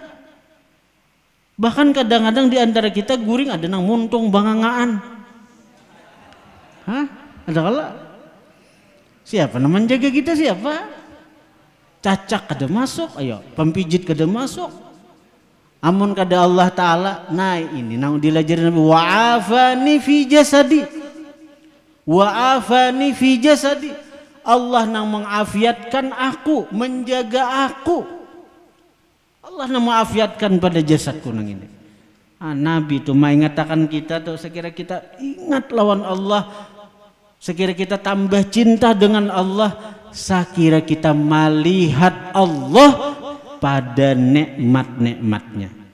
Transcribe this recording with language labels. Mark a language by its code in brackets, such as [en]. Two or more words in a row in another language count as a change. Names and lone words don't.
[bjn] Bahkan kadang-kadang di antara kita guring ada nang muntung bangangaan. Hah? Ada kala? Siapa nang menjaga kita, siapa? Cacak kada masuk, ayo pempijit kada masuk. Amun kada Allah Ta'ala, nah ini nang dilajarin Nabi, [ar] وعافني في جسدي, وعافني في جسدي. [bjn] Allah nang mengafiatkan aku, menjaga aku. Allah nang mengafiatkan pada jasadku nang ini. Nabi itu mengatakan kita tuh, sekira kita ingat lawan Allah, sekira kita tambah cinta dengan Allah, sekira kita melihat Allah pada nikmat-nikmatnya.